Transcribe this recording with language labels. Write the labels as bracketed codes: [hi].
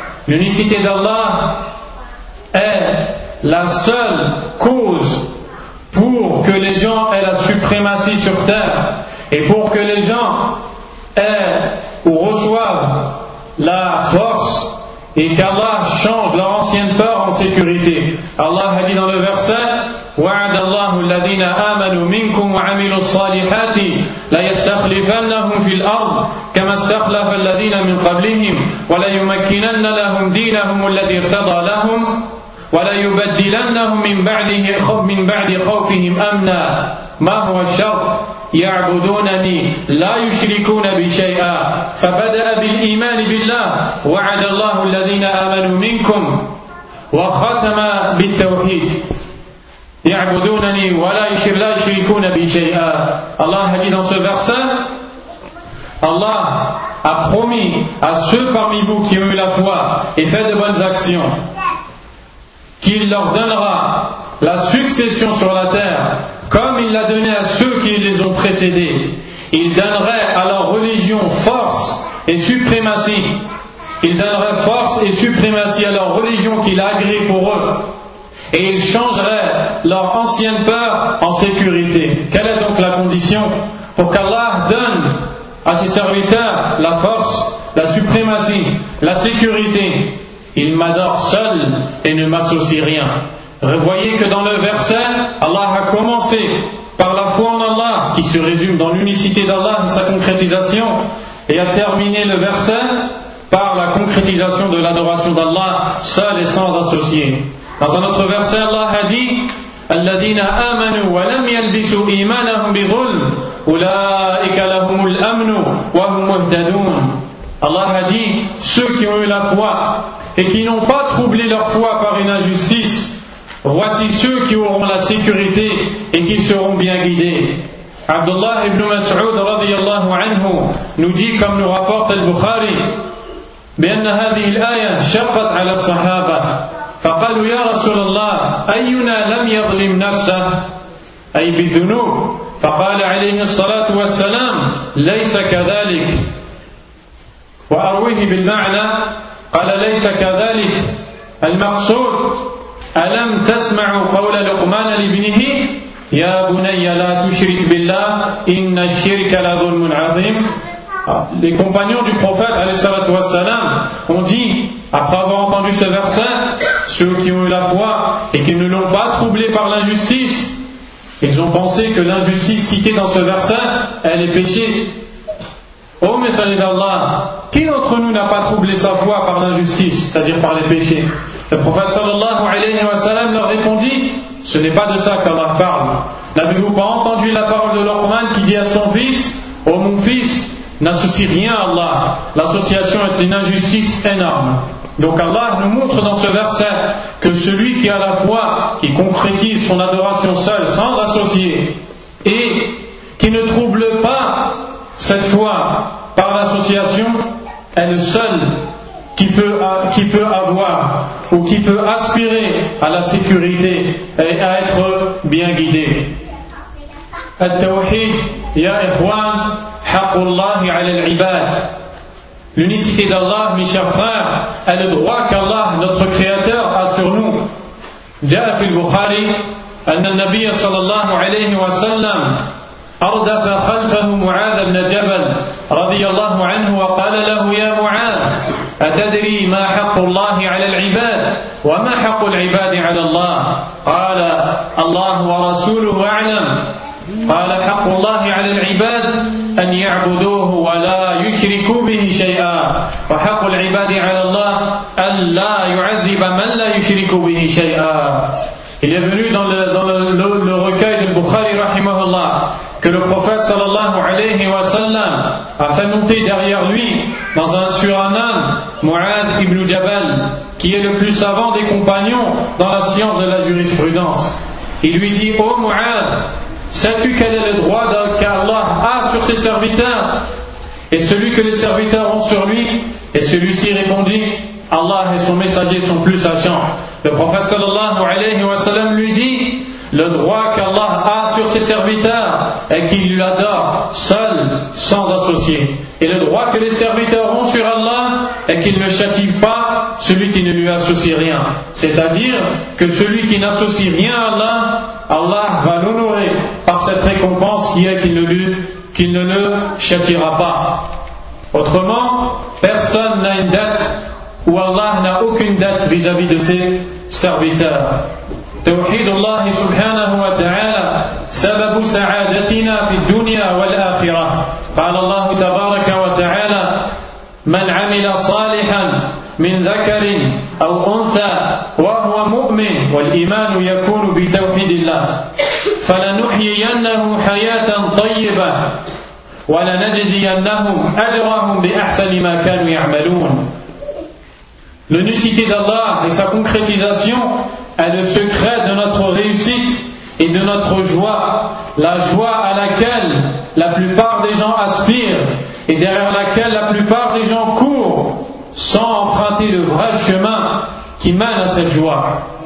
[fr] L'unicité d'Allah est la seule cause pour que les gens aient la suprématie sur terre et pour que les gens aient ou reçoivent la force et qu'Allah change leur ancienne peur en sécurité. Allah a dit dans le verset, [ar] وعد الله الذين آمنوا منكم وعملوا الصالحات ليستخلفنهم في الأرض كما استخلف الذين من قبلهم وليمكنن لهم دينهم الذي ارتضى لهم وليبدلنهم من بعد خوفهم أمنا ما هو الشر يعبدونني لا يشركون بي شيئا فبدأ بالإيمان بالله وعد الله الذين آمنوا منكم وختم بالتوحيد يعبدونني ولا يشركون بي شيئا. الله حديث في الآية الله [fr] a promis à ceux parmi vous qui ont eu la foi et fait de bonnes actions qu'il leur donnera la succession sur la terre comme il l'a donné à ceux qui les ont précédés. Il donnerait à leur religion force et suprématie. Il donnerait force et suprématie à leur religion qu'il a agréée pour eux. Et il changerait leur ancienne peur en sécurité. Quelle est donc la condition pour qu'Allah donne à ses serviteurs la force, la suprématie, la sécurité? Il m'adore seul et ne m'associe rien. Revoyez que dans le verset, Allah a commencé par la foi en Allah, qui se résume dans l'unicité d'Allah et sa concrétisation, et a terminé le verset par la concrétisation de l'adoration d'Allah, seul et sans associé. Dans un autre verset, Allah a dit [ar] الَّذِينَ آمَنُوا وَلَمْ يَلْبِسُوا إِيمَانَهُمْ بِظُلْمٍ أُولَٰئِكَ لَهُمُ الْأَمْنُ وَهُمْ مُهْتَدُونَ. [fr] Allah a dit, ceux qui ont eu la foi et qui n'ont pas troublé leur foi par une injustice, voici ceux qui auront la sécurité et qui seront bien guidés. Abdullah ibn Mas'ud radiyallahu anhu nous dit, comme nous rapporte Al-Bukhari, [ar] بأن هذه الآية شقت على الصحابة فقالوا يا رسول الله أينا لم يظلم نفسه أي بالذنوب فقال عليه الصلاة والسلام ليس كذلك وأرويه بالمعنى قال ليس كذلك المقصود ألم تسمع قول لقمان لابنه يا بني لا تشرك بالله إن الشرك لظلم عظيم. [fr] Les compagnons du prophète والسلام, ont dit, après avoir entendu ce verset, ceux qui ont eu la foi et qui ne l'ont pas troublé par l'injustice, ils ont pensé que l'injustice citée dans ce verset, elle est péché. Ô messager d'Allah, qui d'entre nous n'a pas troublé sa foi par l'injustice, c'est-à-dire par les péchés? Le prophète sallallahu alayhi wa sallam leur répondit, ce n'est pas de ça qu'Allah parle. N'avez-vous pas entendu la parole de l'Orman qui dit à son fils, ô mon fils, n'associe rien à Allah. L'association est une injustice énorme. Donc Allah nous montre dans ce verset que celui qui a la foi, qui concrétise son adoration seul, sans associé, et qui ne trouble pas cette foi par l'association, est le seul qui peut avoir ou qui peut aspirer à la sécurité et à être bien guidé. [ar] التوحيد يا إخوان حق الله على العباد. [fr] L'unicité d'Allah, mes chers frères, est le droit qu'Allah, notre Créateur, a sur nous. [ar] جاء في البخاري أن النبي صلى الله عليه وسلم أردف خلفه معاذ بن جبل رضي الله عنه وقال له يا معاذ أتدري ما حق الله على العباد وما حق العباد على الله؟ قال الله ورسوله أعلم. قال حق الله على العباد أن يعبدوه ولا يشركوا به شيئا وحق العباد على الله أن لا يعذب من لا يشرك به شيئا. [fr] Il est venu dans le recueil de Bukhari rahimahullah que le prophète sallallahu alayhi wa sallam a fait monter derrière lui dans un suranan Mu'ad ibn Jabal, qui est le plus savant des compagnons dans la science de la jurisprudence. Il lui dit, ô Mu'ad, sais-tu quel est le droit qu'Allah a sur ses serviteurs et celui que les serviteurs ont sur lui? Et celui-ci répondit, Allah et son messager sont plus sachants. Le prophète sallallahu alayhi wa sallam lui dit, le droit qu'Allah a sur ses serviteurs est qu'il l'adore seul, sans associé. Et le droit que les serviteurs ont sur Allah est qu'il ne châtie pas celui qui ne lui associe rien. C'est-à-dire que celui qui n'associe rien à Allah, Allah va l'honorer par cette récompense qui est qu'il ne le châtiera pas. Autrement, personne n'a une dette ou Allah n'a aucune dette vis-à-vis de ses serviteurs. [ar] توحيد الله سبحانه وتعالى سبب سعادتنا في الدنيا والآخرة. قال الله تبارك وتعالى من عمل صالحا من ذكر أو أنثى وهو مؤمن والإيمان يكون بتوحيد الله فلنحيينه حياة طيبة ولنجزينهم أجرهم بأحسن ما كانوا يعملون. [fr] L'unicité d'Allah et sa concrétisation est le secret de notre réussite et de notre joie, la joie à laquelle la plupart des gens aspirent et derrière laquelle la plupart des gens courent sans emprunter le vrai chemin qui mène à cette joie.